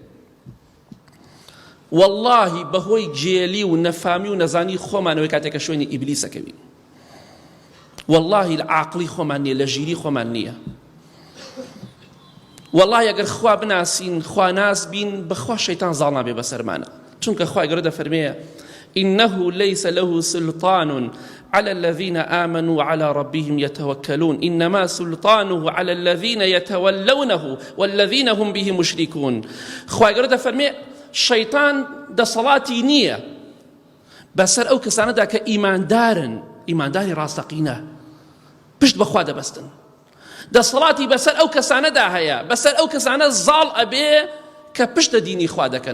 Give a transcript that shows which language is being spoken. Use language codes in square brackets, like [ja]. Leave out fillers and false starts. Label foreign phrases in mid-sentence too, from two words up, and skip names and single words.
[ckb] واللهی بەهۆی جێلی و نەفامی و نەزانی خۆمانەوەی کاتێکە شوێنی ئیبلیسەکەوین. واللهی لە عاقلی خۆمان نییە، لە ژیری خۆمان نییە. والله ئەگەر خوا بناسین، خوا ناس بین، بەخوا شەیطان زاڵ نابێ بەسەرمانە. چونکە خوای گەورە دەفەرمێ [ar] إنه ليس له سلطان على الذين آمنوا وعلى ربهم يتوكلون إنما سلطانه على الذين يتولونه والذين هم به مشركون. [ckb] خوای گەورە دەفەرمێ شەیطان دەسەڵاتی نییە بەسەر ئەو کەسانەدا کە ئیماندارن، ئیمانداری ڕاستەقینە، پشت بەخوا دەبەستن. دەسەڵاتی بەسەر ئەو کەسانەدا هەیە، بەسەر ئەو کەسانە زاڵ ئەبێ کە پشتە دینی خوا دەکەن.